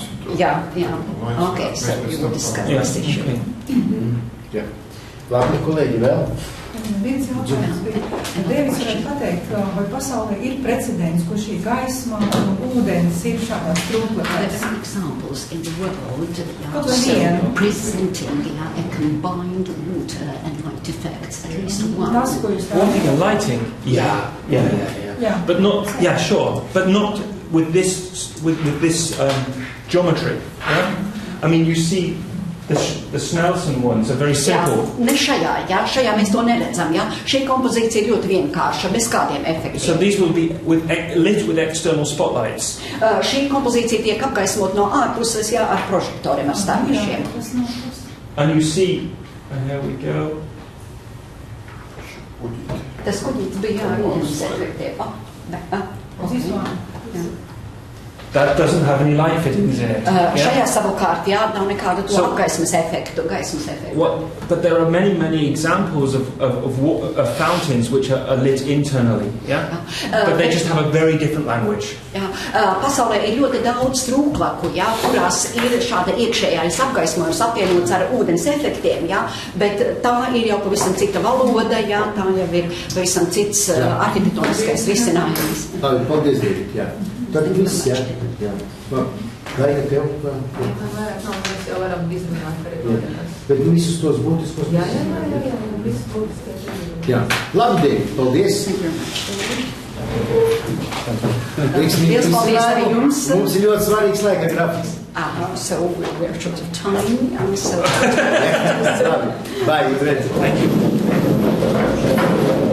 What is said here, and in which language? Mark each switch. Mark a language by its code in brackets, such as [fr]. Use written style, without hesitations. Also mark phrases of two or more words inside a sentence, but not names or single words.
[lv] Jā. [en] Okay, so you will discuss this issue. [lv] Jā. Labi, kolēģi, vēl? Viens jautājums bija. Dēvis varētu pateikt, vai pasaulē ir precedents, kur šī gaisma un ūdens ir šādās strūklakās? [en] There are examples in the world presenting a combined water and light effects, at least one. Water and lighting? Yeah. But not, sure. But not with this geometry. Yeah? I mean, you see the Snelson ones are very simple. [lv] Ne šajā mēs to neredzam, jā. Šī kompozīcija ir ļoti vienkārša, bez kādiem efektiem. [en] So these will be lit with external spotlights. [lv] Šī kompozīcija tiek apgaismot no ārpuses, jā, ar prožektoriem, ar stāvjušiem. [en] And you see, and here we go. [lv] Tas kuģītis bija ar ūdens efektiem. [en] That doesn't have any light fittings in it. [lv] Šajā savukārt, jā, nav nekādu to gaismas efektu. [en] But there are many examples of fountains which are lit internally, yeah? But they just have a very different language. [lv] Jā, pasaulē ir ļoti daudz strūklaku, jā, kurās ir šāda iekšējais apgaismojums apvienots ar ūdens efektiem, jā, bet tā ir jau pavisam cita valoda, jā, tā jau ir pavisam cits arhitektoniskais risinājums. Paldies, Dēvid, jā. Tad viss, jā. Laika tev? Mēs jau varam izrunāt par iedomās. Bet visus tos būtiskos? Jā, visus būtiskos. Jā. Labi, Dēvid, paldies. Liels paldies arī jums. Mums ir ļoti svarīgs laika grafiks. [en] So we're short of time. Bye, you ready? Thank you.